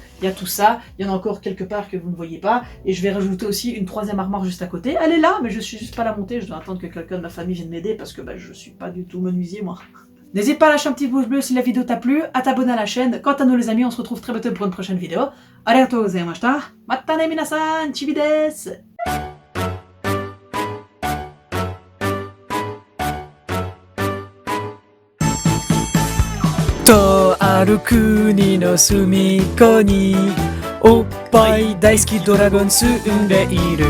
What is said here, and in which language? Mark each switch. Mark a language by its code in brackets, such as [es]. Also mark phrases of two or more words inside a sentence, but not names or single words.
[fr] Il y a tout ça, il y en a encore quelque part que vous ne voyez pas, et je vais rajouter aussi une troisième armoire juste à côté. Elle est là, mais je suis juste pas la monter, je dois attendre que quelqu'un de ma famille vienne m'aider, parce que je suis pas du tout menuisier moi. N'hésite pas à lâcher un petit pouce bleu si la vidéo t'a plu, à t'abonner à la chaîne. Quant à nous les amis, on se retrouve très bientôt pour une prochaine vidéo. [ja] ありがとうございました。またね皆さん、chibiです. とある国の隅っこにおっぱい大好きドラゴン住んでいる。